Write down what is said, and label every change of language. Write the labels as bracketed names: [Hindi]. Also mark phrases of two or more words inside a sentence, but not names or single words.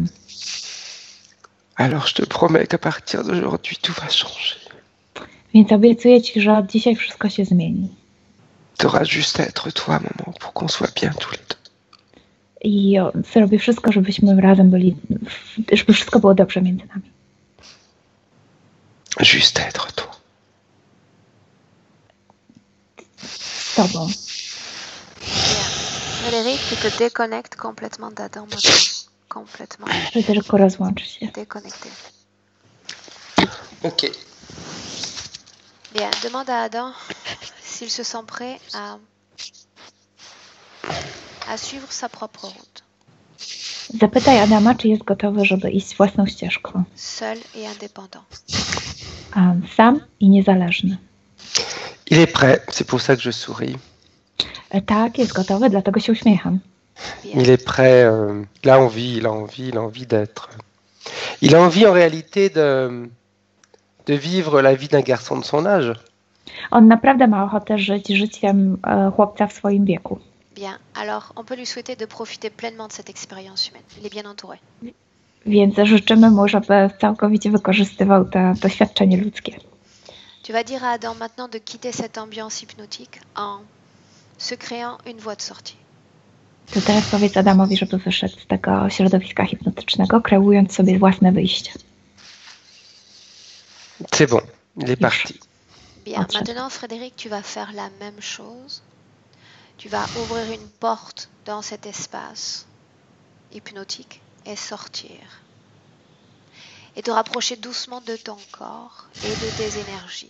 [French] Alors je te promets qu'à partir d'aujourd'hui, tout va changer. [Polish] Więc obiecuję ci, że od dzisiaj wszystko się zmieni. [French] T'auras juste à être toi, maman, pour qu'on soit bien tous les deux. [Polish] I zrobię wszystko, żebyśmy razem byli, żeby wszystko było dobrze między nami. [French] Juste à être toi. [Polish] Z tobą. [French] Bien. Frédéric, tu te déconnectes complètement d'Adam maintenant. Complètement [Polish] Fryderyku, rozłącz się. [French] déconnecté. Ok. Bien, demande à Adam s'il se sent prêt à suivre sa propre route, [Polish] Zapytaj Adama, czy jest gotowy, żeby iść własną ścieżką. [French] seul et indépendant. [Polish] Sam i niezależny. [French] Il est prêt, c'est pour ça que je souris. [Polish] Tak, jest gotowy, dlatego się uśmiecham. [French] Bien. Il est prêt, il a envie d'être. Il a envie en réalité de vivre la vie d'un garçon de son âge. [Polish] On naprawdę ma ochotę żyć życiem chłopca w swoim wieku. [French] Bien, alors on peut lui souhaiter de profiter pleinement de cette expérience humaine. Il est bien entouré. [Polish] Więc życzymy mu, żeby całkowicie wykorzystywał to doświadczenie ludzkie. [French] Tu vas dire à Adam maintenant de quitter cette ambiance hypnotique en se créant une voie de sortie. [Polish] To teraz powiedz Adamowi, żeby wyszedł z tego środowiska hipnotycznego, kreując sobie własne wyjście. [French] C'est bon, il est parti. Bien, Ensuite. maintenant Frédéric, tu vas faire la même chose. Tu vas ouvrir une porte dans cet espace hypnotique et sortir. Et te rapprocher doucement de ton corps et de tes énergies.